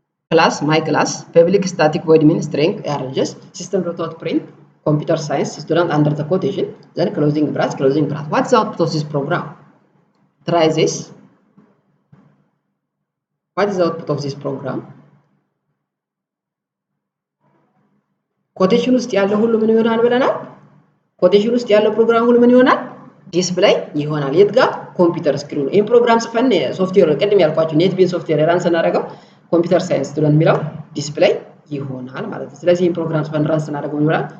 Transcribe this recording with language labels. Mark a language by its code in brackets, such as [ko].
[en] ክላስ ማይ ክላስ ፐብሊክ ስታቲክ ቮይድ ሚን ስትሪንግ አሬንጅስ ሲስተም ዶት አውት ፕሪንት computer science student under the quotation, then closing bracket. What's the output of this program? Try this. What is the output of this program? [am] quotation ውስጥ ያለው ሁሉ ምን ይሆናል ብለናል? quotation ውስጥ ያለው ፕሮግራም ሁሉ ምን ይሆናል? ዲስፕሌይ ይሆናል። የት ጋር? ኮምፒውተር ስክሪን። ይሄን ፕሮግራም ጽፈን ሶፍትዌር ቅድም ያልኳችሁ NetBeans ሶፍትዌር ራን ስናደርገው ኮምፒውተር ሳይንስ ስቱደንት የሚለው ዲስፕሌይ ይሆናል ማለት ነው። ስለዚህ ይሄን ፕሮግራም ጽፈን ራን ስናደርገው ምን ይሆናል?